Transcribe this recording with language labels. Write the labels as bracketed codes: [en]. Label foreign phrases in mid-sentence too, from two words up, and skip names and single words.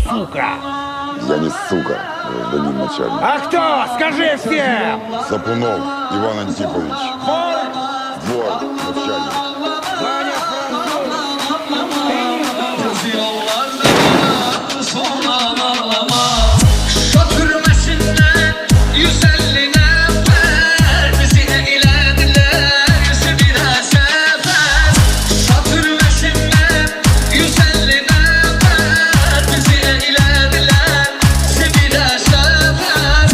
[ru] сука? Я не сука, гражданин начальник. А кто? Скажи всем! Сапунов Иван Антипович. Вор! Вор, начальник. Ваня Француз! [crh] Götürmesinler 150 nefer, bizi eylediler 101'e sefer. Götürmesinler 150 nefer, bizi eylediler 101'e sefer.